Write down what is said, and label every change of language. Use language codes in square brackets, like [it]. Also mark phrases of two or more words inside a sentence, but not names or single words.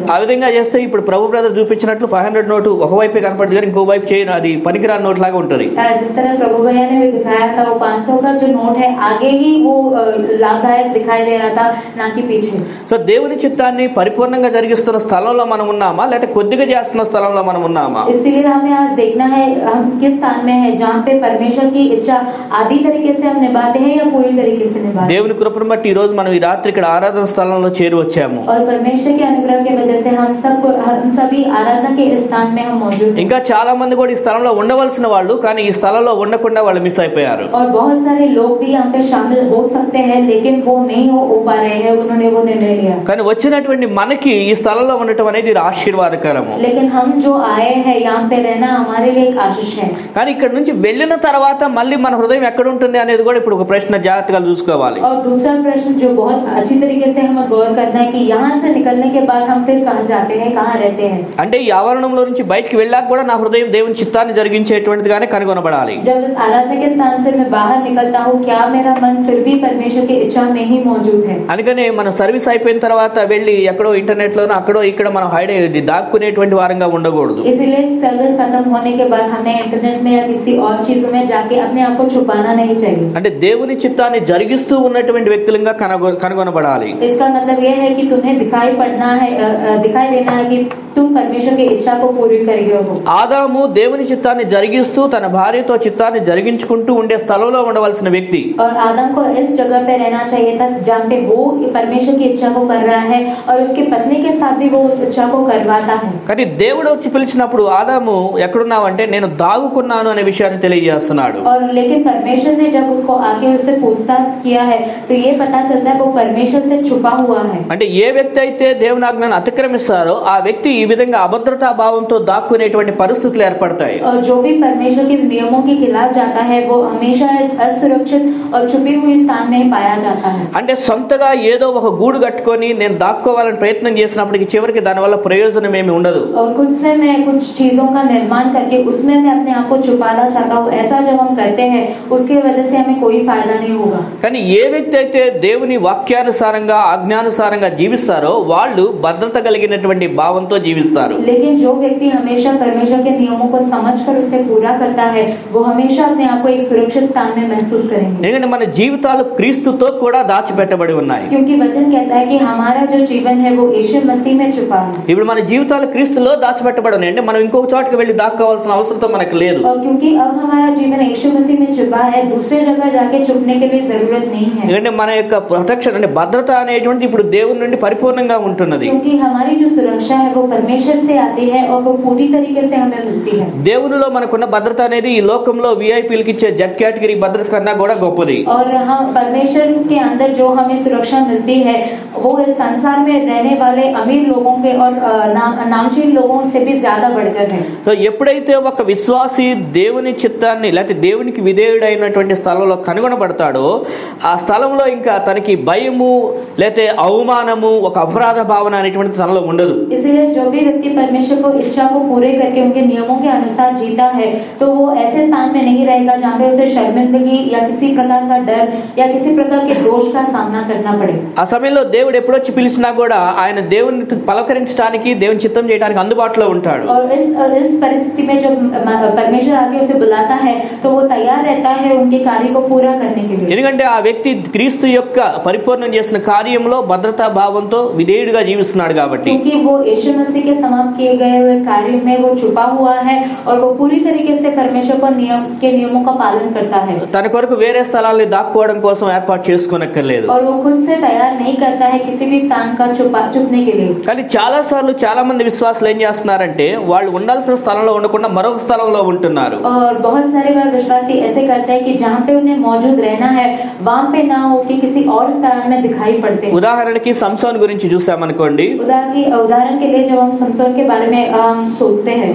[te] ఆ విధంగా చేస్తే ఇప్పుడు ప్రభు బ్రదర్ చూపించినట్లు 500 నోటు ఒకవైపే కనపడుతుంది కానీ ఇంకో వైపు చేయను, అది పనికిరాని నోట్ లాగా ఉంటుంది। [hi] जिस तरह प्रभु भैया ने भी दिखाया था वो 500 का जो नोट है आगे ही वो लाभदायक दिखाई दे रहा था ना कि पीछे। [te] సో దేవుని చిత్తాన్ని పరిపూర్ణంగా జరిగిస్తున్న స్థలంలో మనం ఉన్నామా లేకపోతే కొద్దిగా చేస్తున్న స్థలంలో మనం ఉన్నామా? [hi] इसलिए हमें आज देखना है हम किस स्थान में है जहाँ पे परमेश्वर की इच्छा आधी तरीके से हम निभाते हैं या पूरी तरीके से निभाते हैं। [te] దేవుని కృపను బట్టి ఈ రోజు మనం ఈ రాత్రి ఇక్కడ ఆరాధన స్థలంలో చేరి వచ్చాము। [hi] और परमेश्वर के अनुग्रह की वजह से हम सभी आराधना के स्थान में हम मौजूद हैं। [te] ఇంకా చాలా మంది కూడా ఈ స్థలంలో ఉండవలసిన వాళ్ళు కానీ ఈ స్థలంలో ఉండకుండా వాళ్ళు మిస్ అయిపోయారు। [hi] और बहुत सारे लोग भी यहाँ पे शामिल हो सकते हैं लेकिन वो नहीं हो पा रहे हैं, उन्होंने वो निर्णय लिया। [te] కానీ వచ్చినటువంటి మనకి ఈ స్థలంలో ఉండటం అనేది ఆశీర్వాదకరము। [hi] लेकिन हम जो आए हैं यहाँ पे रहना हमारे लिए एक आशीष है। [te] కానీ ఇక్కడ నుంచి వెళ్ళిన తర్వాత మళ్ళీ మన హృదయం ఎక్కడ ఉంటుంది అనేది కూడా ఇప్పుడు ఒక ప్రశ్న జాగ్రత్తగా చూసుకోవాలి। [hi] और दूसरा प्रश्न जो बहुत अच्छी तरीके से हमें गौर करना है कि यहाँ से निकलने के बाद हम फिर कहाँ जाते हैं, कहाँ रहते हैं। [te] అంటే ఈ ఆవరణంలో నుంచి బయటికి వెళ్ళాక కూడా నా హృదయం దేవుని చిత్తాన్ని జరిగించేటువంటిదిగానే కనుగొనబడాలి। [hi] जब इस आराधना के स्थान से मैं बाहर निकलता हूँ क्या मेरा मन फिर भी परमेश्वर की इच्छा में ही मौजूद है? [te] అందుకనే మనం సర్వీస్ అయిపోయిన తర్వాత వెళ్ళి ఎక్కడో ఇంటర్నెట్ లోనో అక్కడో ఇక్కడ మనం హైడ్ అయ్యేది దాక్కునేటువంటి వారంగా ఉండకూడదు। [hi] इसीलिए सर्विस खत्म होने के बाद हमें इंटरनेट में या किसी और चीजों में जाके अपने आप को छुपाना नहीं चाहिए। [te] అంటే దేవుని చిత్తాన్ని జరిగిస్తూ ఉన్నటువంటి వ్యక్తులుగా కనుగొనబడాలి। [hi] इसका मतलब यह है कि तुम्हें दिखाई देना है कि तुम परमेश्वर की इच्छा को पूरी करोगे हो। [te] ఆదాము దేవుని చిత్తాన్ని జరిగిస్తూ తన భార్యతో చిత్తాన్ని జరిగించుకుంటూ ఉండే స్థలంలో ఉండవలసిన వ్యక్తి। [hi] और आदम को इस जगह पे रहना चाहिए था जहाँ पे वो परमेश्वर की इच्छा को कर रहा है और उसकी पत्नी के साथ भी वो उस इच्छा को करवाता है। [te] కానీ దేవుడు వచ్చి పిలిచినప్పుడు ఆదాము ఎక్కడున్నావు అంటే నేను దాగుకున్నాను అనే విషయాన్ని తెలియజేస్తున్నాడు. [hi] और लेकिन परमेश्वर ने जब उसको आके उससे पूछताछ किया है तो ये पता चलता है वो परमेश्वर से छुपा हुआ है. [te] అంటే ఏ వ్యక్తి అయితే దేవుని ఆజ్ఞను అతిక్రమిస్తారో ఆ వ్యక్తి ఈ విధంగా అభద్రతా భావంతో దాక్కునేటువంటి పరిస్థితులు ఏర్పడతాయి. [hi] और जो भी परमेश्वर के नियमों के खिलाफ जाता है वो हमेशा इस असुरक्षित और छुपी हुई स्थान में पाया जाता है. [te] అంటే సొంతగా ఏదో ఒక గూడు కట్టుకొని నేను దాక్కోవాలని ప్రయత్నం చేసినప్పటికీ చివరికి దానివల్ల ప్రయోజనం ఏమీ ఉండదు. [hi] और खुद से मैं कुछ चीजों का निर्माण करके उसमें मैं अपने आप को छुपाना चाहता हूँ, ऐसा जब हम करते हैं उसके वजह से हमें कोई फायदा नहीं होगा. [te] కానీ ఏ వ్యక్తి అయితే దేవుని వాక్యానుసారంగా ఆజ్ఞానుసారంగా జీవిస్తారో వాళ్ళు భద్రత కలిగినటువంటి భావంతో జీవిస్తారు. [hi] लेकिन जो व्यक्ति हमेशा परमेश्वर के नियमों को समझकर उसे पूरा करता है वो हमेशा अपने आप को एक सुरक्षित स्थान में महसूस करेंगे. [te] ఎందుకంటే మన జీవితాలు క్రీస్తుతో కూడా దాచిపెట్టబడి ఉన్నాయి. [hi] क्योंकि वचन कहता है कि हमारा जो जीवन है वो यीशु मसीह में छुपा है. [te] ఇప్పుడు మన జీవితాలు క్రీస్తులో దాచిపెట్టబడి ఉన్నాయి అంటే మనం ఇంకొక చోటకి వెళ్ళి దాక్కోవాల్సిన అవసరం మనకు లేదు. [hi] और क्योंकि अब हमारा जीवन यीशु मसीह में छुपा है, दूसरे जगह जाके छुपने के लिए जरूरत नहीं है. [te] ఎందుకంటే మన యొక్క ప్రొటెక్షన్ అంటే భద్రత అనేటువంటిది ఇప్పుడు దేవుని నుండి పరిపూర్ణంగా ఉంటున్నది. [hi] क्योंकि हमारी जो सुरक्षा है वो परमेश्वर से आती है और वो पूरी तरीके से हमें मिलती है. [te] దేవునిలో మనకున్న భద్రత అనేది ఈ లోకంలో విఐపీలకు ఇచ్చే [en] Z category [te] భద్రత కన్నా కూడా గొప్పది. [hi] और हम परमेश्वर के अंदर जो हमें सुरक्षा मिलती है वो इस संसार में रहने वाले अमीर लोगों के और नामचीन लोगों से भी ज्यादा बढ़कर है. [te] సో ఎప్పుడైతే ఒక విశ్వాసి దేవుని చిత్తాన్ని లేకపోతే దేవునికి విధేయుడైనటువంటి స్థలంలో కనుగొనబడతాడో ఆ స్థలంలో ఇంకా తనకి భయము లేకపోతే అవమానము ఒక అపరాధ భావన అనేటువంటి తనలో ఉండదు. [hi] इसलिए जो भी व्यक्ति परमेश्वर को इच्छा को पूरे करके उनके नियमों के अनुसार जीता है तो वो ऐसे स्थान में नहीं रहेगा जहाँ पे उसे शर्मिंदगी या किसी प्रकार का डर या किसी प्रकार के दोष का सामना करना पड़े. [te] ఆ సమయంలో దేవుడు ఎప్పుడొచ్చి పిలిచినా కూడా ఆయన దేవుని పలకరించడానికి దేవుని చిత్తం చేయడానికి అందుబాటులో ఉంటాడు. [hi] और इस परिस्थिति में जब परमेश्वर आके उसे बुलाता है तो वो तैयार रहता है उनके कार्य को पूरा करने के लिए. [te] ఎందుకంటే ఆ వ్యక్తి క్రీస్తు యొక్క పరిపూర్ణం చేసిన కార్యంలో భద్రతా భావంతో విధేయుడిగా జీవిస్తున్నాడు కాబట్టి. [hi] क्योंकि वो यीशु मसीह के समाप्त किए गए हुए कार्य में वो छुपा हुआ है और वो पूरी तरीके से परमेश्वर को नियमों का पालन करता है. [te] తన కొరకు వేరే స్థలాల్ని దాక్కోవడం కోసం ఏర్పాటు చేసుకోనక్కర్లేదు. [hi] और वो खुद से तैयार नहीं करता है किसी भी स्थान का छुपने के लिए. [te] కానీ చాలా సార్లు చాలా మంది విశ్వాసులు ఏం చేస్తున్నారంటే వాళ్ళు ఉండాల్సిన స్థలంలో ఉండకుండా మరొక స్థలంలో ఉంటున్నారు. [hi] और बहुत सारे बार विश्वासी ऐसे करते हैं कि जहाँ पे उन्हें मौजूद रहना है वहाँ पे ना हो कि किसी और स्थान में दिखाई पड़ते हैं. [te] ఉదాహరణకి సంసోన్ గురించి చూసామనుకోండి. [hi] उदाहरण के लिए जब हम समसोन के बारे में सोचते हैं